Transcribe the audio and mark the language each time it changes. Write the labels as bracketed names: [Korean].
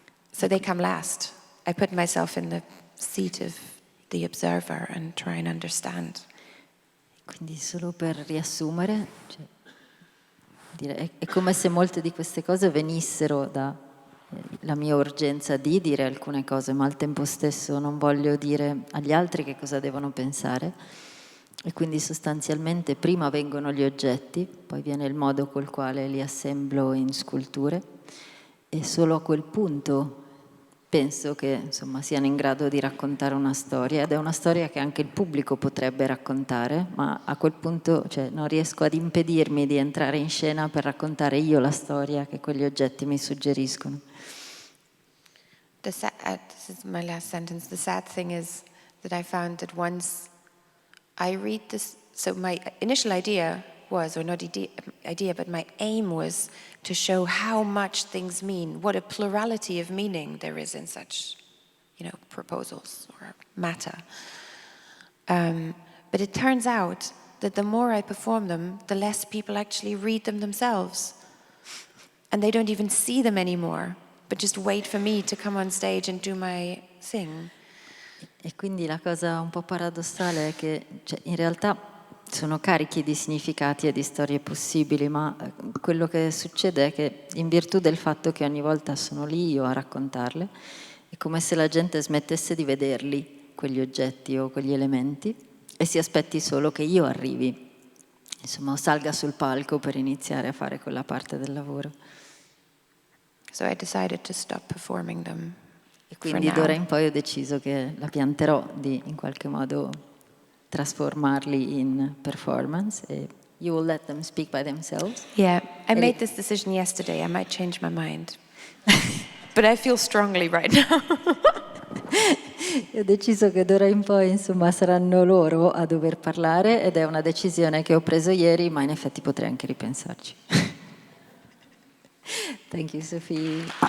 [English] So they come last. I put myself in the seat of the observer and try and understand. [Italian] Quindi solo per riassumere, è come se molte di queste cose venissero da la mia urgenza di dire alcune cose, ma al tempo stesso non voglio dire agli altri che cosa devono pensare, e quindi sostanzialmente prima vengono gli oggetti, poi viene il modo col quale li assemblo in sculture, e solo a quel punto penso che siano in grado di raccontare una storia, ed è una storia che anche il pubblico potrebbe raccontare, ma a quel punto non riesco ad impedirmi di entrare in scena per raccontare io la storia che quegli oggetti mi suggeriscono. [English] This is my last sentence. The sad thing is that I found that once I read this, so my initial idea was, or not idea, but my aim was to show how much things mean, what a plurality of meaning there is in such, proposals or matter. But it turns out that the more I perform them, the less people actually read them themselves. And they don't even see them anymore, but just wait for me to come on stage and do my thing. [Italian] E quindi la cosa un po' paradossale è che in realtà sono carichi di significati e di storie possibili, ma quello che succede è che in virtù del fatto che ogni volta sono lì io a raccontarle, è come se la gente smettesse di vederli quegli oggetti o quegli elementi e si aspetti solo che io arrivi, insomma, o salga sul palco per iniziare a fare quella parte del lavoro. [English] So I decided to stop performing them. [Italian] E quindi d'ora in poi ho deciso che la pianterò di in qualche modo trasformarli in performance e [English] you will let them speak by themselves. Yeah, I made this decision yesterday. I might change my mind. But I feel strongly right now. [Italian] Ho deciso che d'ora in poi, insomma, saranno loro a dover parlare ed è una decisione che ho preso ieri, ma in effetti potrei anche ripensarci. [English] Thank you, [Italian] Sophie.